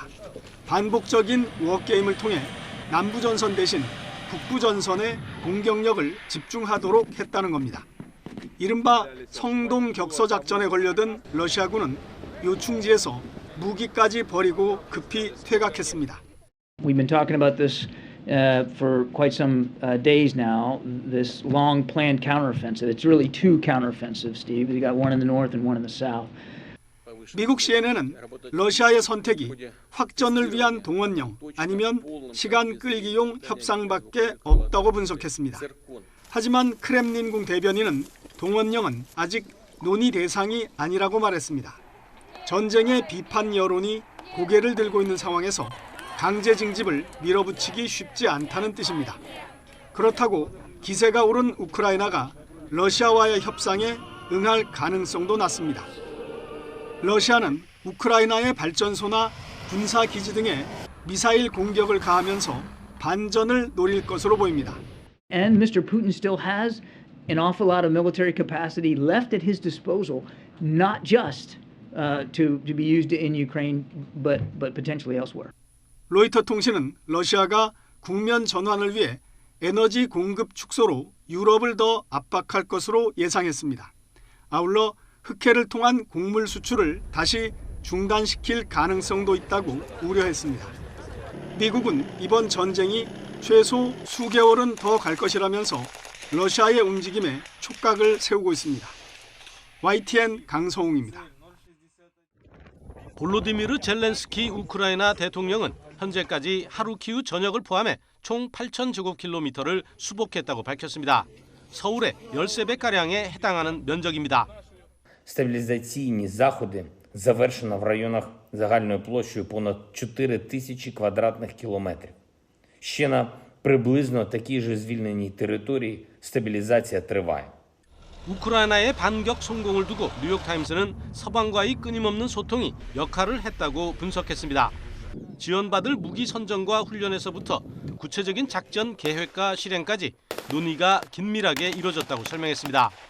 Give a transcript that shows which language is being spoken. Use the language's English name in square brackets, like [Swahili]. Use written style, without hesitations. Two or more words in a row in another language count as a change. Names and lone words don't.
[Korean] 반복적인 워게임을 통해 남부전선 대신 북부전선에 공격력을 집중하도록 했다는 겁니다. 이른바 성동격서작전에 걸려든 러시아군은 요충지에서 무기까지 버리고 급히 퇴각했습니다. [English] We've been talking about this for quite some days now, this long planned counteroffensive. It's really two counteroffensives, Steve. You got one in the north and one in the south. [Korean] 미국 CNN은 러시아의 선택이 확전을 위한 동원령 아니면 시간 끌기용 협상밖에 없다고 분석했습니다. 하지만 크렘린궁 대변인은 동원령은 아직 논의 대상이 아니라고 말했습니다. 전쟁의 비판 여론이 고개를 들고 있는 상황에서 강제 징집을 밀어붙이기 쉽지 않다는 뜻입니다. 그렇다고 기세가 오른 우크라이나가 러시아와의 협상에 응할 가능성도 낮습니다. 러시아는 우크라이나의 발전소나 군사기지 등에 미사일 공격을 가하면서 반전을 노릴 것으로 보입니다. [English] And Mr. Putin still has an awful lot of military capacity left at his disposal, not just to be used in Ukraine, but potentially elsewhere. [Korean] 로이터 통신은 러시아가 국면 전환을 위해 에너지 공급 축소로 유럽을 더 압박할 것으로 예상했습니다. 아울러 흑해를 통한 곡물 수출을 다시 중단시킬 가능성도 있다고 우려했습니다. 미국은 이번 전쟁이 최소 수개월은 더 갈 것이라면서 러시아의 움직임에 촉각을 세우고 있습니다. YTN 강성웅입니다. 볼로디미르 젤렌스키 우크라이나 대통령은 현재까지 하루키우 전역을 포함해 총 8,000제곱킬로미터를 수복했다고 밝혔습니다. 서울의 13배가량에 해당하는 면적입니다. [Ukrainian] Стабілізаційні заходи завершено в районах загальною площею понад 4 тисячі квадратних кілометрів. Ще на приблизно такій же звільненій території стабілізація триває. [Korean] 우크라이나의 반격 성공을 두고 뉴욕타임스는 서방과의 끊임없는 소통이 역할을 했다고 분석했습니다. 지원받을 무기 선정과 훈련에서부터 구체적인 작전 계획과 실행까지 논의가 긴밀하게 이루어졌다고 설명했습니다.